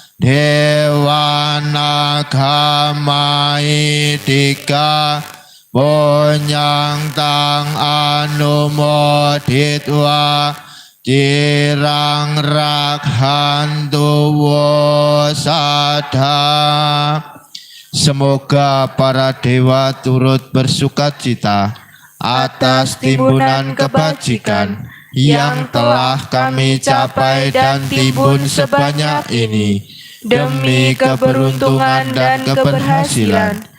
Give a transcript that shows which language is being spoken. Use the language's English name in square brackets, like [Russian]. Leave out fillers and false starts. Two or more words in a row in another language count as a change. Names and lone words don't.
[Pali] dewanaka maitika bonyang tang anumoditwa cirang rakhantu wasada. [Indonesian] Semoga para dewa turut bersukacita atas timbunan kebajikan yang telah kami capai dan timbun sebanyak ini demi keberuntungan dan keberhasilan.